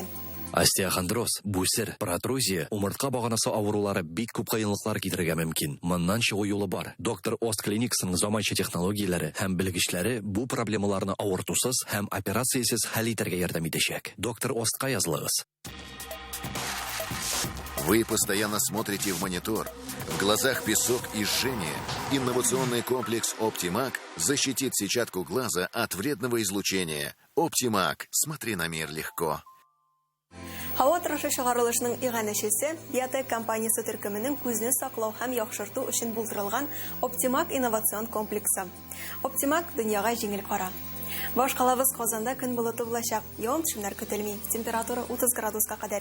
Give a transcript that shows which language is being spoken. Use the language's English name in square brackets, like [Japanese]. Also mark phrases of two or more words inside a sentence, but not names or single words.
[Tatar] Остеохондроз, бүсер, протрузия, умыртка баганасы авырулары бик күп кыенлыклар китерергә мөмкин. Моннан чыгу юлы бар. Доктор Оз клиникасының заманча технологияләре һәм белгечләре бу проблемаларны авыртусыз һәм операциясез хәл итәргә ярдәм итәчәк. Доктор Озка язылыгыз. [Russian] Вы постоянно смотрите в монитор. В глазах песок и жжение. Инновационный комплекс «Оптимак» защитит сетчатку глаза от вредного излучения. «Оптимак». Смотри на мир легко. [Tatar] Һава торышы чыгарылышының иганәчесе Биотек компаниясе төркеменең күзне саклау һәм яхшырту өчен булдырылган Оптимак инновацион комплексы. Оптимак дөньяга җиңел кара. Башкалабыз Казанда көн болыты булачак. Явым-төшемнәр көтелми. Температура 30 градуска кадәр.